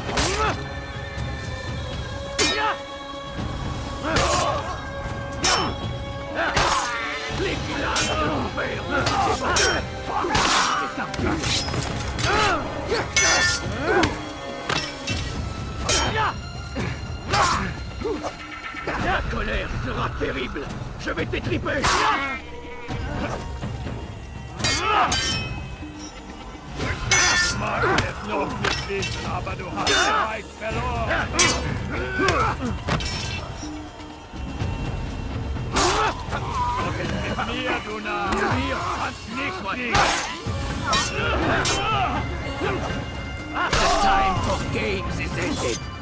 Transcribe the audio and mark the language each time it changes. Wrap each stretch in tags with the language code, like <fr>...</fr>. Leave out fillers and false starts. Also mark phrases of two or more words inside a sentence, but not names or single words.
<fr>Les villages de mon père. La colère sera terrible. Je vais t'étriper.</fr> <de>Mag es noch nicht wissen, aber du hast bereits verloren. Mit mir, du Narr. Mir kannst nicht liegen.</de> <en>The time for games is ended.</en>